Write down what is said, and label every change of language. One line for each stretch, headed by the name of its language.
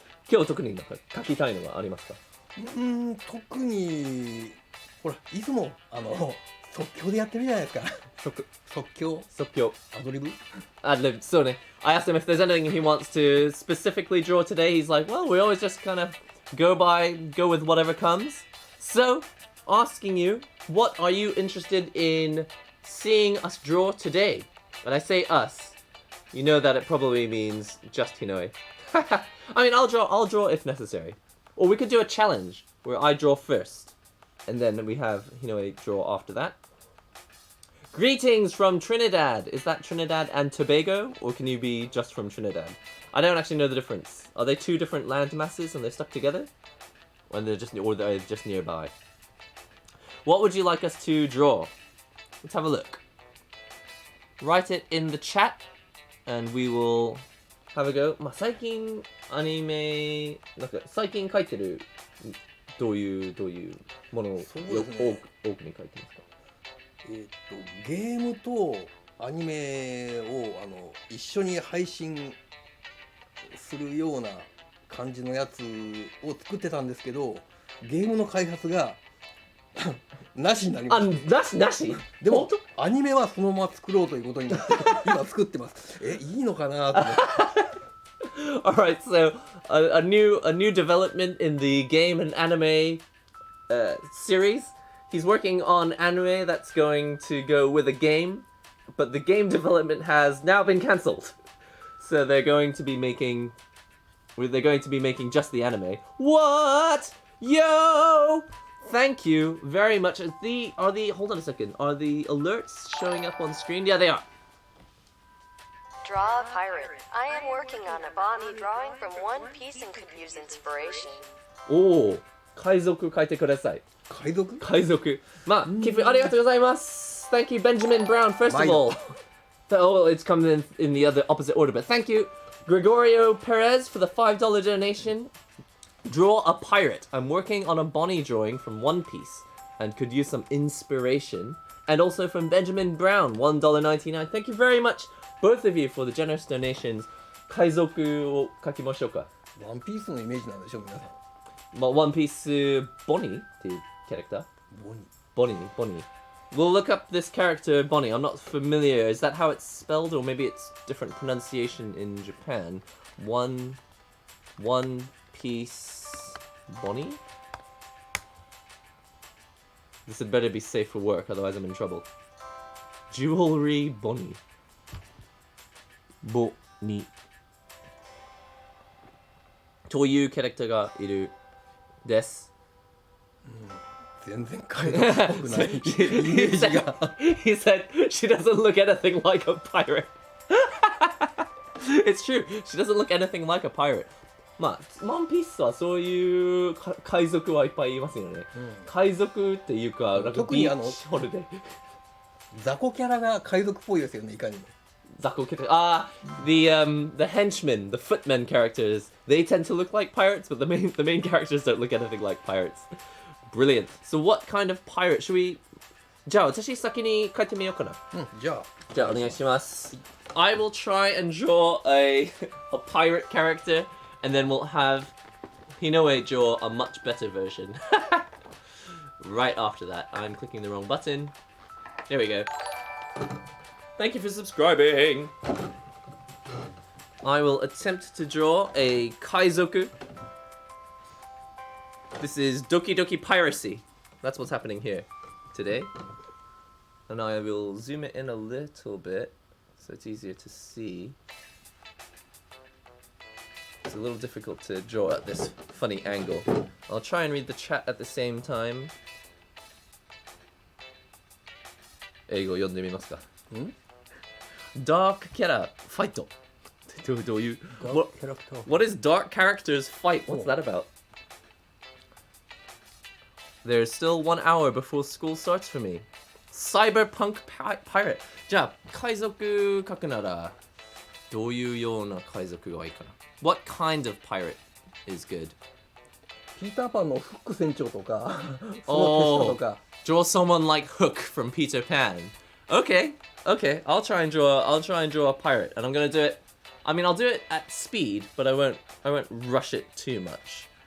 Japanese: 今日特になんか書きたいのはありますか? 特にほらいつも即興でやってるじゃないですか。即興アドリブ Ad-lib, そうね.
English: I asked him if there's anything he wants to specifically draw today. He's like, well, we always just kind of go with whatever comes. So, asking you, what are you interested in seeing us draw today? When I say us, you know that it probably means just Hinoe. I mean, I'll draw if necessary. Or we could do a challenge where I draw first, and then we have Hinoe draw after that. Greetings from Trinidad. Is that Trinidad and Tobago, or can you be just from Trinidad? I don't actually know the difference. Are they two different land masses and they're stuck together? Or they're just nearby? What would you like us to draw? Let's have a look. Write it in the chat, and we will have a go.
Japanese: 最近アニメなんか最近描いてるどういうものを多くに描いてますか? ゲームとアニメを一緒に配信するような感じのやつを作ってたんですけど、ゲームの開発がなしになりました。なしでもアニメはそのまま作ろうということになって今作ってます。いいのかなと思って。
English: Alright, so a new development in the game and anime series. He's working on anime that's going to go with a game, but the game development has now been cancelled. So they're going to be making just the anime. What? Yo! Thank you very much. Hold on a second. Are the alerts showing up on screen? Yeah, they are. Draw a pirate. I am working on a Bonnie drawing from One Piece and could use inspiration.
Japanese: Oh, 海賊書いてください。海賊? 寄付ありがとうございます。
English: Thank you, Benjamin Brown, first of all. Oh, it's coming in the other opposite order, but thank you, Gregorio Perez, for the $5 donation. Draw a pirate. I'm working on a Bonnie drawing from One Piece and could use some inspiration. And also from Benjamin Brown, $1.99. Thank you very much, both of you, for the generous donations.
Japanese: 海賊を書きましょうか。ワンピースのイメージなんでしょう、皆さん。 One Piece Bonnie っていうキャラクター?
English: Bonnie. We'll look up this character Bonnie. I'm not familiar. Is that how it's spelled, or maybe it's different pronunciation in Japan? One Piece Bonnie? This had better be safe for work, otherwise I'm in trouble. Jewelry Bonnie. Bonnie.
Japanese: というキャラクターがいるです。全然海賊っぽくないイメージが。
English: He said she doesn't look anything like a pirate. It's true. She doesn't look anything like a pirate.
Japanese: ワンピースはそういう海賊はいっぱいいますよね。海賊っていうか、なんかビーチホルデー。雑魚キャラが海賊っぽいですよね、いかにも。
English: 雑魚キャラ、the henchmen, the footmen characters, they tend to look like pirates, but the main characters don't look anything like pirates. Brilliant. So what kind of pirate should we?
Japanese: じゃあ私先に書いてみようかな。じゃあお願いします。
English: I will try and draw a pirate character, and then we'll have Hinoe draw a much better version. Right after that, I'm clicking the wrong button. There we go. Thank you for subscribing. I will attempt to draw a Kaizoku. This is Doki Doki Piracy. That's what's happening here today. And I will zoom it in a little bit so it's easier to see. It's a little difficult to draw at this funny angle. I'll try and read the chat at the same time.
Japanese: 英語読んでみますか。ん Dark キャラファイト。どういう
English: Dark character. What is dark characters fight? What's Oh. that about? There's still 1 hour before school starts for me. Cyberpunk pirate.
Japanese: じゃあ海賊書くならどういうような海賊がいいかな。
English: What kind of pirate is good?
Japanese: ピーターパンのフック船長とかその手下とか
English: Draw someone like Hook from Peter Pan. Okay. I'll try and draw a pirate, and I'm gonna do it. I mean, I'll do it at speed, but I won't rush it too much.